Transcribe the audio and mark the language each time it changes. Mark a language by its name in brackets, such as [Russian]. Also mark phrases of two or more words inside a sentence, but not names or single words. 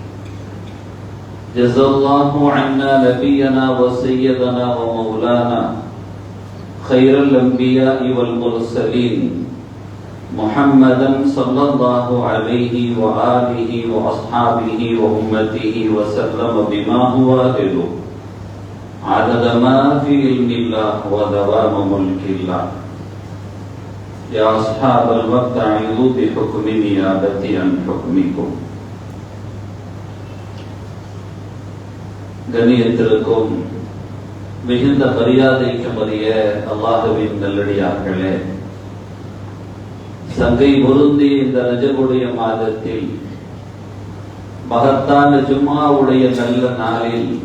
[Arabic] جزا الله عنا نبينا وسيدنا ومولانا خير الأنبياء والمرسلين محمدا صلى الله عليه وآله وأصحابه وأمته وسلم بما هو أهله، عدد ما في علم الله ودوام ملك الله. يا أصحاب الوقت أعوذ بحكم نيابتي عن حكمكم. [Tamil] கண்ணியத்திற்கும் மிகுந்த மரியாதைக்கும் உரிய அல்லாஹ்வின் நல்லடியார்களே, சங்கை பொருந்தி இந்த ரஜபுடைய மாதத்தில் மகத்தான ஜும்மாவுடைய நல்ல நாளில்